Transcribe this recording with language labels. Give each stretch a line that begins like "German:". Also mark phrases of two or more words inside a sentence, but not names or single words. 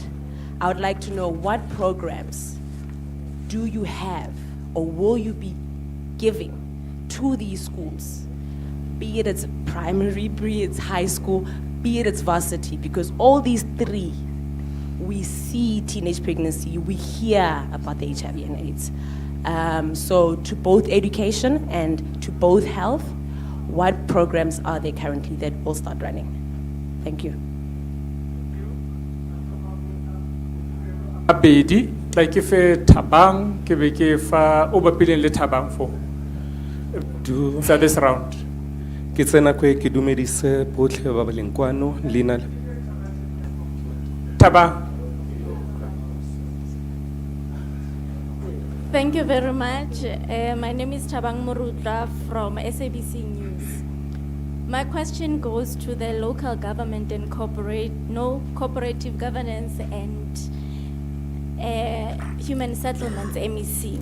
English: I would like to know, what programs do you have or will you be giving to these schools, be it it's primary, be it it's high school, be it it's varsity, because all these three, we see teenage pregnancy, we hear about the HIV and AIDS. So to both education and to both health, what programs are there currently that will start running? Thank you. Abedi,
Tswana: tla ke fe Thabang ke be ke fa o bapileng le Thabang
English: for this round.
Tswana: Ke tsena kwe ke dumedise botlhe ba ba leng kwano leina Thabang.
English: Thank you very much. My name is Thabang Murutla from SABC News. My question goes to the local government and cooperative governance and human settlements, MEC.